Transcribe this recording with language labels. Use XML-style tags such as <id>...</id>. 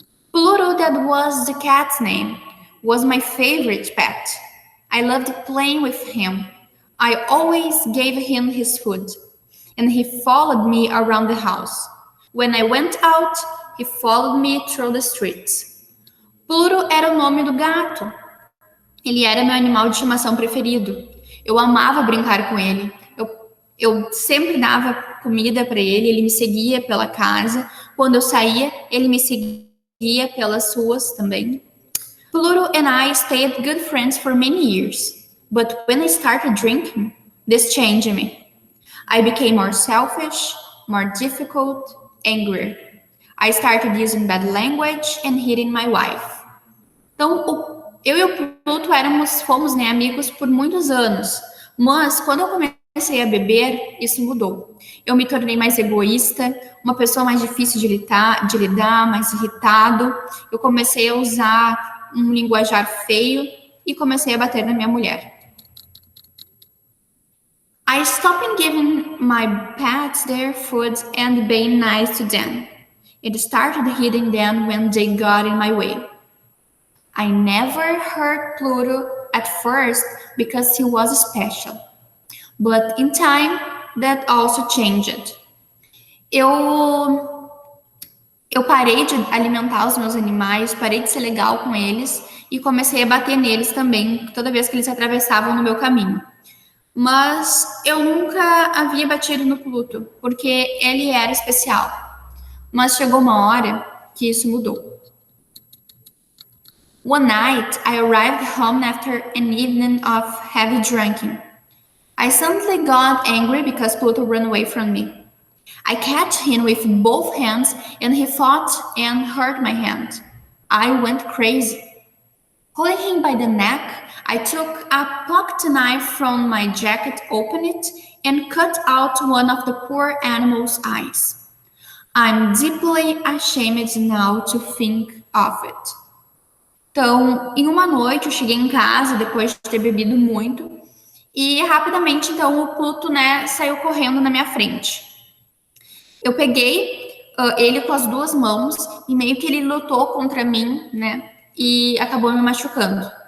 <en>Pluto, that was the cat's name, was my favorite pet. I loved playing with him. I always gave him his food, and he followed me around the house. When I went out, he followed me through the streets.</en> <pt>Pluto era o nome do gato. Ele era meu animal de estimação preferido. Eu amava brincar com ele. Eu sempre dava comida para ele, ele me seguia pela casa. Quando eu saía, ele me seguia pelas ruas também.</pt> <en>Pluto and I stayed good friends for many years. But when I started drinking, this changed me. I became more selfish, more difficult, angrier. I started using bad language and hitting my wife.</en> <pt>Então, eu e o Pluto fomos amigos por muitos anos, mas quando eu comecei a beber, isso mudou. Eu me tornei mais egoísta, uma pessoa mais difícil de lidar, mais irritado. Eu comecei a usar um linguajar feio e comecei a bater na minha mulher.</pt> <en>I stopped giving my pets their food and being nice to them. It started hitting them when they got in my way. I never hurt Pluto at first because he was special. But in time, that also changed.</en> <pt>Eu parei de alimentar os meus animais, parei de ser legal com eles e comecei a bater neles também, toda vez que eles atravessavam no meu caminho. Mas eu nunca havia batido no Pluto, porque ele era especial. Mas chegou uma hora que isso mudou.</pt> <en>One night, I arrived home after an evening of heavy drinking. I suddenly got angry because Pluto ran away from me. I caught him with both hands and he fought and hurt my hand. I went crazy. Holding him by the neck, I took a pocket knife from my jacket, opened it, and cut out one of the poor animal's eyes. I'm deeply ashamed now to think of it.</en> <pt>Então, em uma noite, eu cheguei em casa depois de ter bebido muito E rapidamente, então, o Pluto, né, saiu correndo na minha frente. Eu peguei ele com as duas mãos e meio que ele lutou contra mim, né, e acabou me machucando.</pt>